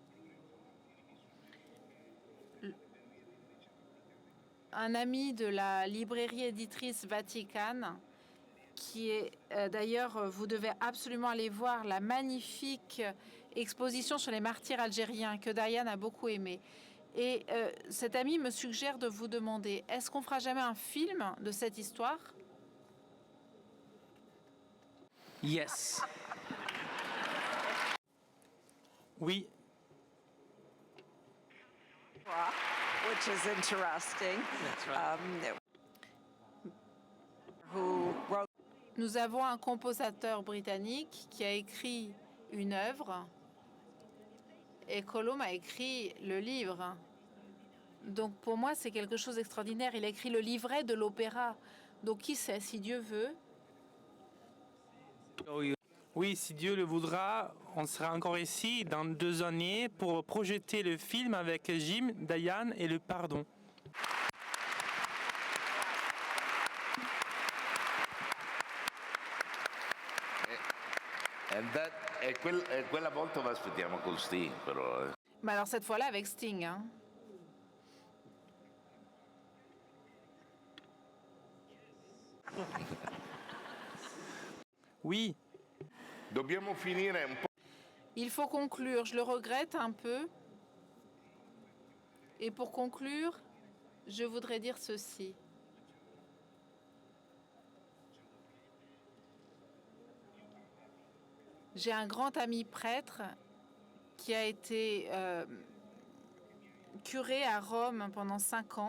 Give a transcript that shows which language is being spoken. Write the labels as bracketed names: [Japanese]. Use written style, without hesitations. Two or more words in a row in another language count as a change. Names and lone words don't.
[French] Un ami de la librairie éditrice Vatican, qui est d'ailleurs, vous devez absolument aller voir la magnifique exposition sur les martyrs algériens que Diane a beaucoup aimé. Et cet ami me suggère de vous demander, est-ce qu'on fera jamais un film de cette histoire? Yes. Oui. [English] Which is interesting. Who wrote... [French] Nous avons un compositeur britannique qui a écrit une œuvre et Colomb a écrit le livre. Donc pour moi, c'est quelque chose d'extraordinaire. Il a écrit le livret de l'opéra. Donc qui sait, si Dieu veut. Oui, si Dieu le voudra, on sera encore ici dans 2 années pour projeter le film avec Jim, Diane et le pardon. [Italian] E quella volta lo aspettiamo con Sting, però. [French] Mais alors cette fois-là avec Sting. Hein. Oui. [Italian] Dobbiamo finire un po'. [French] Il faut conclure. Je le regrette un peu. Et pour conclure, je voudrais dire ceci. J'ai un grand ami prêtre qui a été curé à Rome pendant 5 ans.